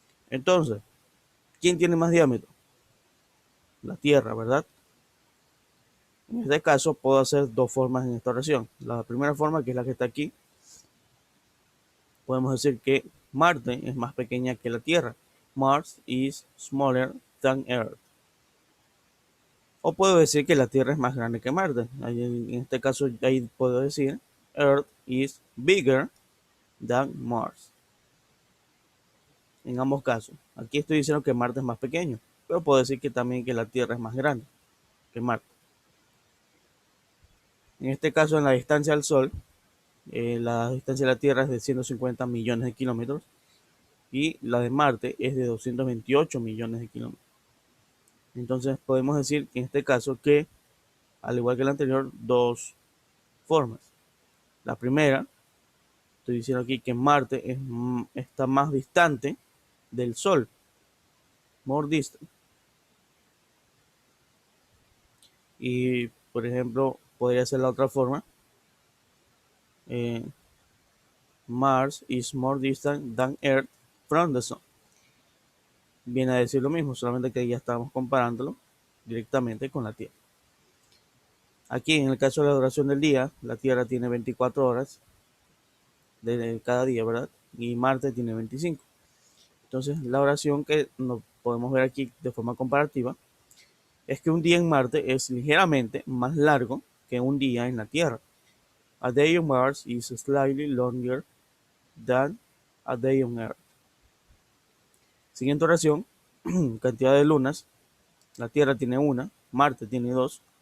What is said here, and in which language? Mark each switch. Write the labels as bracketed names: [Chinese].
[Spanish] Entonces, ¿quién tiene más diámetro? La Tierra, ¿verdad? En este caso puedo hacer dos formas en esta oración. La primera forma, que es la que está aquí, podemos decir que Marte es más pequeña que la Tierra. [English] Mars is smaller than Earth. [Spanish] O puedo decir que la Tierra es más grande que Marte. En este caso, ahí puedo decir [English] Earth is bigger than Mars. [Spanish] En ambos casos. Aquí estoy diciendo que Marte es más pequeño, pero puedo decir que también que la Tierra es más grande que Marte. En este caso, en la distancia al Sol, la distancia de la Tierra es de 150 millones de kilómetros y la de Marte es de 228 millones de kilómetros. Entonces podemos decir que en este caso que, al igual que el anterior, dos formas. La primera, estoy diciendo aquí que Marte está más distante del Sol, [English] more distant. [Spanish] Y, por ejemplo, podría ser la otra forma. [English] Mars is more distant than Earth from the Sun. [Spanish] Viene a decir lo mismo, solamente que ya estamos comparándolo directamente con la Tierra. Aquí, en el caso de la duración del día, la Tierra tiene 24 horas de cada día, ¿verdad? Y Marte tiene 25. Entonces, la oración que nos podemos ver aquí de forma comparativa es que un día en Marte es ligeramente más largo que un día en la Tierra. [English] A day on Mars is slightly longer than a day on Earth. [Spanish] Siguiente oración, cantidad de lunas. La Tierra tiene una, Marte tiene dos.